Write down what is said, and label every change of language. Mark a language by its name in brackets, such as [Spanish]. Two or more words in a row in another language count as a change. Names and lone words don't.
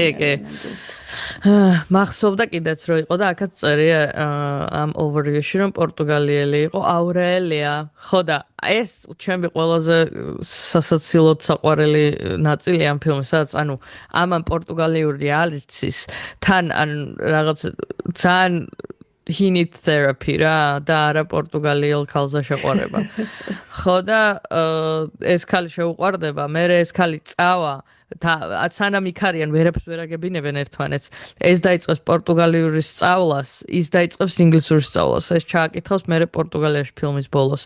[Georgian] მახსოვდა კიდეც რომ იყო და აქაც წერია ამ overview-ში რომ პორტუგალიელი იყო აურელია ხო და ეს ჩემი ყველაზე სასაცილოდ საყვარელი ნაწილი ამ ფილმისაა ანუ ამან პორტუგალიური ალიცის თან ან რაღაც ძალიან [English] he needs therapy [Georgian] რა და არა პორტუგალიელ ქალზე შეყვარება ხო და ეს ქალი შეუყვარდება მე ეს ქალი წავა სანამ იქ არიან ვერაფერს ვერ აგებინებენ ერთმანეთს ეს დაიწყებს პორტუგალიური სწავლას ის დაიწყებს ინგლისური სწავლას ეს ჩააკითხავს მე პორტუგალიაში ფილმის ბოლოს